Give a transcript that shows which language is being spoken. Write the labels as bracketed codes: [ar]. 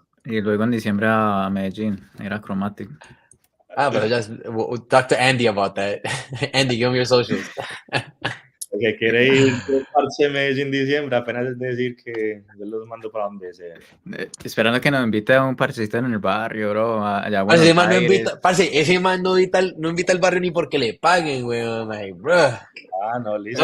[es] Y luego en diciembre a Medellín, era Chromatic. [en] Pero just we'll talk to Andy about that. Andy, give him your socials. [es] El que quiere ir al parche de Medellín en diciembre, apenas es decir que yo los mando para donde sea. Esperando que nos invite a un parchecito en el barrio, bro. Allá Parce, ese man no invita, ese man no invita al barrio ni porque le paguen, weón. [en] Like, bro. [es] No, listo.